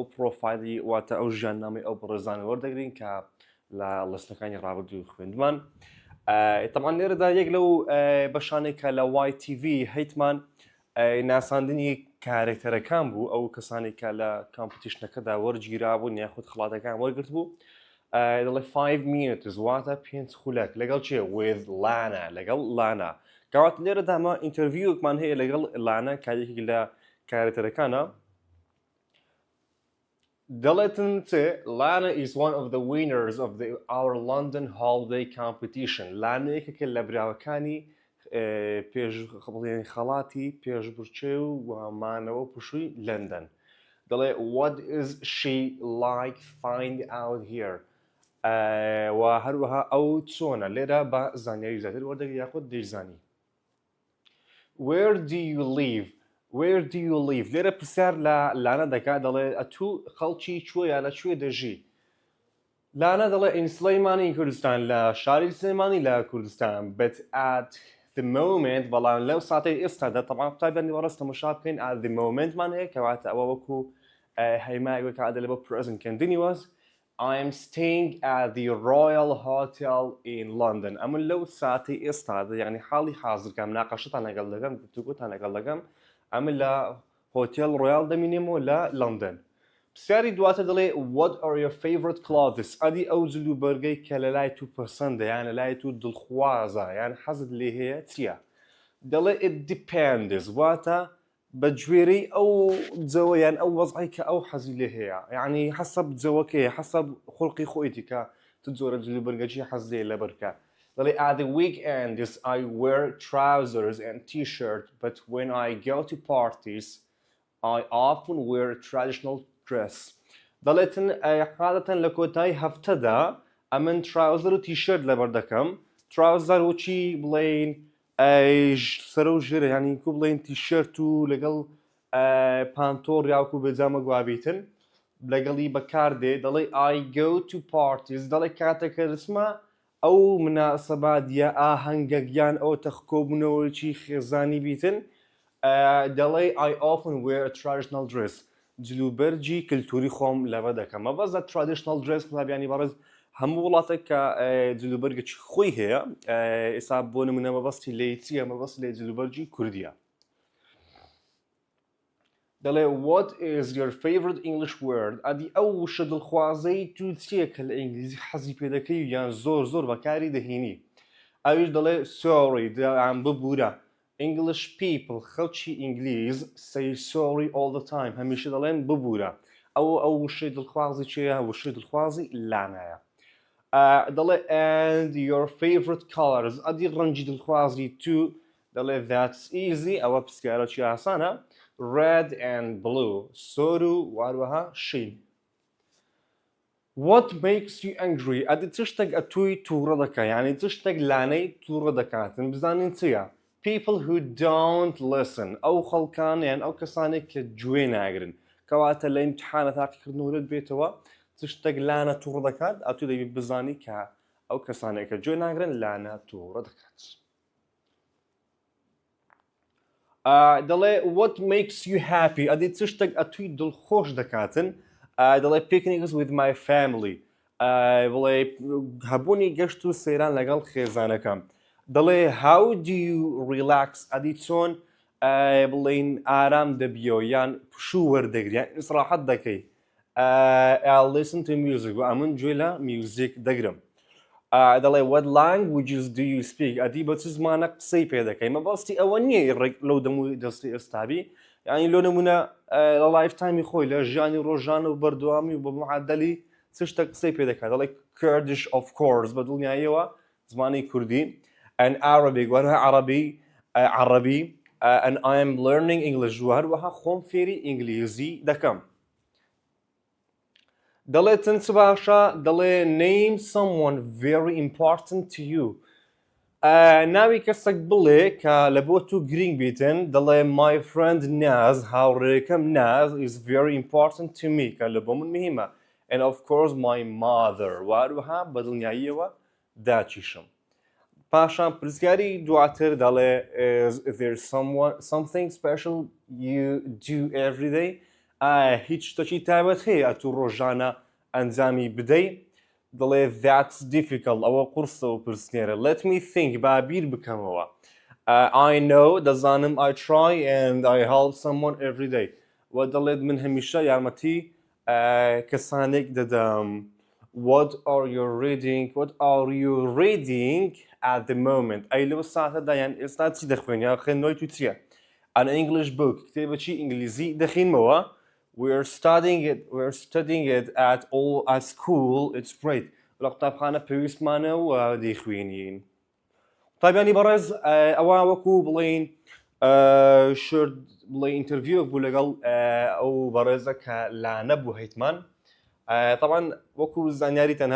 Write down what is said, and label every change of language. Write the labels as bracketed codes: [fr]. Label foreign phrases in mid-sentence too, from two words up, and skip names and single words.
[ckb] پرۆفایلی واتە ئەو ژیاننامەی ئەو بەڕێزانە وەردەگرین کە لە لەستەکانی ڕابردوو خوێندمان تەمان لێرەدا یەک لەو بەشانێک کە لە YTV هەیتمان ناساندنی کارێکتەرەکان بوو ئەو کەسانی کە لە کامپیتیشنەکەدا وەرگیرا بوون یاخود خڵاتەکان وەرگرت بوو دەڵێ 5 minutes واتە 5 خولەک لەگەڵ چێ with لانە لەگەڵ لانە کەوات لێرەدامە ئینتەرویوکمان هەیە لەگەڵ لانە کارێکی لە کارێکتەرەکانە دەڵێتن چێ لانە [en] is one of the winners of our London holiday competition [ckb] لانەیەکێکە لە براوەکانی خەڵاتی پێشبڕچێ و مانەوە پشووی لەندەن دەڵێ [en] what is she like find out here [ckb] و هەروەها ئەو چۆنە لێرە بە زانیاری زیاتر وەردەگری یاخود دەیزانی [en] where do you live [ckb] لێرە پرسیار لە لانە دەکات دەڵێ ئەتوو خەڵکی کوێ یا لەکوێ دەژی لانە دەڵێ ئین سلەیمانی کوردستان لە شاری سلەیمانی لە کوردستان [en] but at the moment [ckb] بەڵام لەو ساتەی ئێستادا تەمان قوتابیانی بەڕێز تەماشا بکەین [en] at the moment [ckb] مان هەیە کەواتە ئەوە وەکو هەیمایەک کە لە بە [en] present continuous I'm staying at the Royal Hotel in London [ckb] ئەمن لەو ساتەی ئێستادا یعنی حاڵی حازرکەم ناقەشتان لەگەڵ دەکەم گفتوگۆتان لەگەڵ دەکەم ئەمن لە هۆتێل ڕۆیال دەمینێمەوە لە لەندەن پرسیاری دواتر دەڵێ [en] what are your favorite clothes [ckb] ئەدی ئەو جلوبەرگەی کە لە لای تو پەسەندە یان لە لای تو دڵخوازە یان حەزت لێ هەیە چییە دەڵێ [en] it depends [ckb] واتە بە گوێرەی ئەو جەوە یان ئەو وەزعی کە ئەو حەزی لێ هەیە یعنی حەسەب جەوەکەیە حەسەب خولقی خۆیتی کە تو جۆرە جلوبەرگەجی حەز لێ لەبەرکە [en] دەڵێ at the weekends I wear trousers and t-shirt but when I go to parties I often wear a traditional dress [ckb] دەڵێتن عادەتەن لە کۆتایی هەفتەدا ئەمن تراوزەر و تیشرت لەبەر دەکەم تراوزەر و چی بڵێن سەرە و ژێرە یعنی کو بڵێن تیشرت و لەگەڵ پانتۆ ڕیاوک و بێجامە گوابیتن لەگەڵی بەکاردێ دەڵێ [en] I go to parties [ckb] دەڵێ کاتێکە دەچمە ئەو مناسەباتیە ئاهەنگەکیان ئەو تەخکۆبوونەوەی خێزانی بیتن دەڵێ [en] I often wear a traditional dress [ckb] جلوبەرجی کلتوری خۆم لەبە دەکەم مەبەستە [en] traditional dress [ckb] قوتابیانی بەڕێز هەموو وڵاتێک کە جلوبەرگێکی خۆی هەیە ئێستا بۆ نمونە مەبەستی لێی چییە مەبەست لێ جلوبەرجی کوردیە دەڵێ [en] what is your favorite English word [ckb] ئەدی ئەو وشە دڵخوازەی تو چییە کە لە ئینگلیزی حەزی پێ دەکەی یان زۆر بەکاری دەهێنی ئەویش دەڵێ sorry دەیان ببوورە [en] English people [ckb] خەڵکی ئینگلیز [en] say sorry all the time [ckb] هەمیشە دەڵێن ببوورە ئەو وشەی دڵخوازی چیە وشەی دڵخوازی لانایە دەڵێ [en] and your favorite colors [ckb] ئەدی ڕەنگی دڵخوازی تو دەڵێ [en] that's easy [ckb] ئەوە پرسیارەکی ئاسانە [en] red and blue [ckb] سۆر و واروەها شین [en] what makes you angry [ckb] ئەدی چ شتێک ئەتووی تووڕە دەکە یعنی چ شتێک لانەی تووڕە دەکاتن بزانین چییە [en] people who don't listen [ckb] ئەو خەڵکان یان ئەو کەسانێک کە گوێ ناگرن کەواتە لە ئیمتحانە تاقیکردنەوەت بێتەوە چ شتێک لانە تووڕە دەکات ئەتوو دەبی بزانی کە ئەو کەسانێک کە گوێ ناگرن لانە تووڕە دەکات دەڵێ [en] what makes you happy [ckb] ئەدی چ شتێک ئەتووی دڵخۆش دەکاتن دەڵێ [en] picnics with my family [ckb] بڵێ هەبوونی گەشت و سەیران لەگەڵ خێزانەکەم دەڵێ [en] how do you [ckb] relax ئەدی چۆن بڵێن ئارام دەبیەوە یان پشوو وەردەگری یان ئیسراحەت دەکەی [en] I listen to music [ckb] و ئەمن گوێ لە میوزیک دەگرم دەڵێ [en] what languages do you speak [ckb] ئەدی بە چ زمانە قسەی پێ دەکەی مەبەستی ئەوە نییە ڕێک لەو دەمووی دەستی ئێستابی یعنی لۆ نمونە لە لایفتایمی خۆی لە ژیانی ڕۆژانە و بەردەوامی و بە معدەلی چ شتێک قسەی پێ دەکات دەڵێ [en] Kurdish of course [ckb] بە دڵنیاییەوە زمانی کوردی [en] and Arabic [ckb] وهروها عربی [en] and I am learning English [ckb] وهروها خۆم فێری ئینگلیزی دەکەم دەڵێتن چ باشە دەڵێ [en] name someone very important to you [ckb] ناوی کەسێک بڵێ کە لە بۆ تو گرنگ بیتن دەڵێ [en] my friend [ckb] ناز هاوڕێکەم [en] ناز is very important to me [ckb] کە لە بۆ من مهمە [en] and of course my mother [ckb] واروها بە دڵنیاییەوە داچیشم پاشان پرسیاری دواتر دەڵێ [en] is there something special you do every [ckb] day هیچ شتێکی تایبەت هەیە ئەتو ڕۆژانە ئەنجامی بدەی دەڵێ [en] that's difficult [ckb] ئەوە قورسەوە پرسیارە [en] let me think [ckb] با بیر بکەمەوە [en] I know [ckb] دەزانم [en] I try and I help someone every day [ckb] و دەڵێت من هەمیشە یارمەتی کەسانێک دەدەم [en] what are you reading at the moment [ckb] ئەی لەو ساتەدا یان ئێستا چی دەخوێنی یا خوێندنەوەی تو چییە [en] an English book [ckb] کتێبەکی ئینگلیزی دەخینمەوە [en] we're studying it at school it's great [ckb] لە قوتابخانە پێویستمانە و دەیخوێنین قوتابیانی بەڕێز ئەوە وەکو بڵێن بڵێ ئینتەرویوەک بوو لەگەڵ ئەو بەڕێزە کە لا نەبوو هەیتمان طبعا وەکو زانیاری تەنها